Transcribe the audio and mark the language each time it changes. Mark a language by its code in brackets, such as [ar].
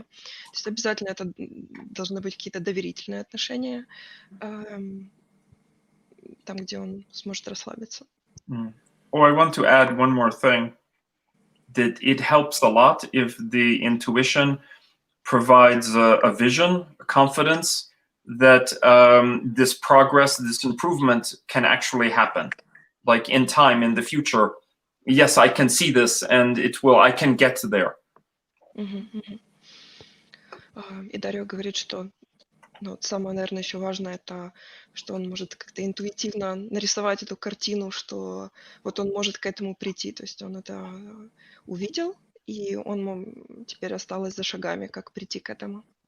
[ru] То есть обязательно это должны быть какие-то доверительные отношения, там, где он сможет расслабиться. [en] Oh, I want to add one more thing, that it helps a lot if the intuition provides a vision, a confidence that this progress, this improvement can actually happen, like in time, in the future. Yes, I can see this, and I can get there. [ru] И Дарио говорит, что самое, наверное, еще важное, это что он может как-то интуитивно нарисовать эту картину, что вот он может к этому прийти. То есть он это увидел, и он теперь осталось за шагами, как прийти к этому.